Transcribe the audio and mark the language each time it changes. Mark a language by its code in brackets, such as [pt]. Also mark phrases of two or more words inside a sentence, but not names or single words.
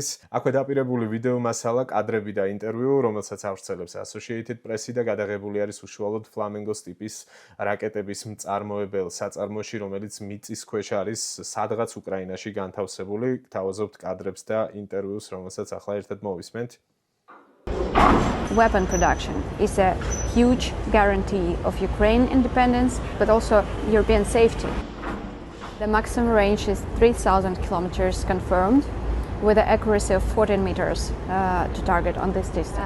[ka] აქვე დაპირებული ვიდეო მასალა, კადრები და ინტერვიუ, რომელსაც ავრცელებს Associated Press-ი და გადაღებული არის უშუალოდ Flamingo-s ტიპის რაკეტების მწარმოებელ საწარმოში, რომელიც მიწის ქვეშ არის სადღაც უკრაინაში განთავსებული. გთავაზობთ კადრებს და ინტერვიუს, რომელსაც ახლა ერთად მოვისმენთ. [en] Weapon production is a huge guarantee of Ukraine independence, but also European safety. The maximum range is 3,000 kilometers confirmed, with an accuracy of 14 meters to target on this distance.